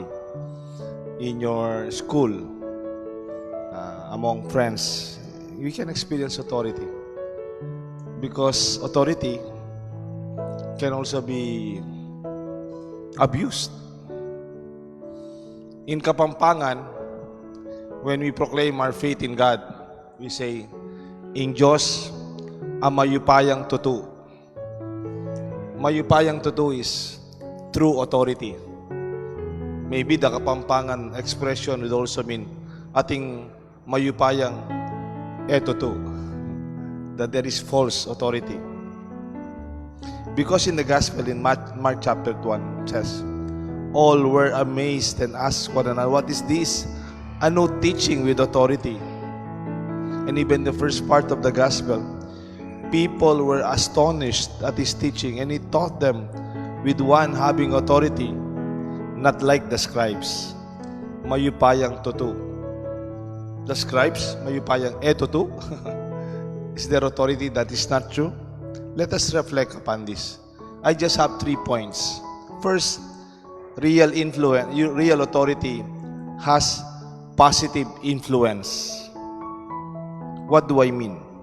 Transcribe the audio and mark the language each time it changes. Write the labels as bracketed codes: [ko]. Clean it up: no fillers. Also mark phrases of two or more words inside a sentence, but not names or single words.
[en] In your school, among friends, we can experience authority. Because authority can also be abused. In Kapampangan, when we proclaim our faith in God, we say, [pam] "In Diyos, ang mayupayang tutu." Mayupayang tutu [en] is true authority. Maybe the Kapampangan expression would also mean [pam] ating mayupayang tutu, [en] that there is false authority. Because in the Gospel, in Mark chapter 1, it says, all were amazed and asked one another, "What is this? A new teaching with authority." And even the first part of the Gospel, people were astonished at his teaching, and he taught them with one having authority, not like the scribes. [pam] Mayupayang tutu. [en] The scribes, [pam] mayupayang tutu. [en] Is there authority that is not true? Let us reflect upon this. I just have 3 points. First, real influence, real authority has positive influence. What do I mean?